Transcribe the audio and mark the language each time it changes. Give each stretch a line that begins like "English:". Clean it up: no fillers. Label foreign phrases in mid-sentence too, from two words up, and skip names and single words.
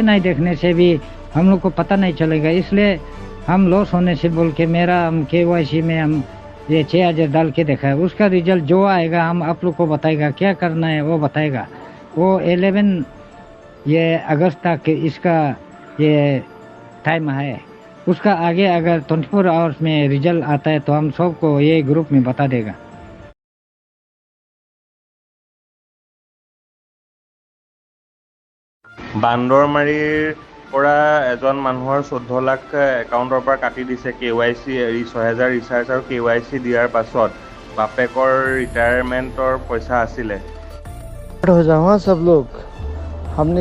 Hindi: नहीं देखने से भी हम लोग को पता नहीं चलेगा इसलिए हम लॉस होने से बोल के मेरा हम KYC में हम ये 6,000 डाल के देखा है उसका रिजल्ट जो आएगा हम आप लोग को बताएगा क्या करना है वो बताएगा वो 11 ये अगस्त तक इसका ये टाइम है उसका आगे अगर 24 आवर्स में रिजल्ट आता है तो हम सबको ये ग्रुप में बता देगा
Assamese: বান্দৰমাৰীৰ পৰা এজন মানুহৰ 14 লাখ একাউণ্টৰ পৰা কাটি দিছে KYC 6,000 ৰিচাৰ্জ আৰু KYC দিয়াৰ পাছত বাপেকৰ ৰিটায়াৰমেণ্টৰ পইচা আছিলে
Hindi: हो जाओ हाँ सब लोग हमने